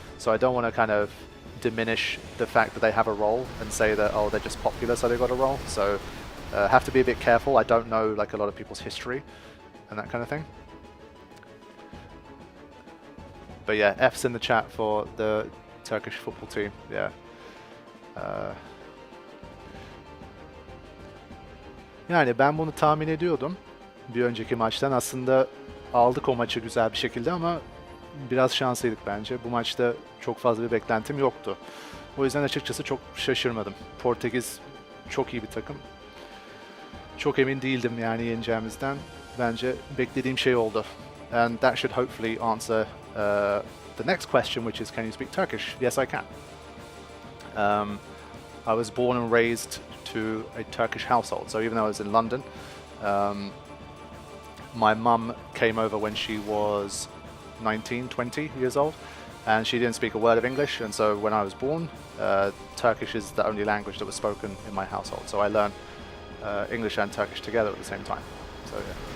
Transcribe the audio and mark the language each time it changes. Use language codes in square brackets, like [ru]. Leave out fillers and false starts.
[en] So I don't want to kind of diminish the fact that they have a role and say that, oh, they're just popular so they got a role. So have to be a bit careful. I don't know like a lot of people's history and that kind of thing. But yeah, F's in the chat for the Turkish football team. Yeah. [tr] Yani ben bunu tahmin ediyordum. Bir önceki maçtan aslında aldık o maçı güzel bir şekilde ama biraz şanslıydık bence. Bu maçta çok fazla bir beklentim yoktu. O yüzden açıkçası çok şaşırmadım. Portekiz çok iyi bir takım. Çok emin değildim yani yeneceğimizden. Bence beklediğim şey oldu. [en] And that should hopefully answer the next question, which is, can you speak Turkish? Yes, I can. I was born and raised to a Turkish household, so even though I was in London, my mum came over when she was 19, 20 years old, and she didn't speak a word of English, and so when I was born, Turkish is the only language that was spoken in my household, so I learned English and Turkish together at the same time. So yeah.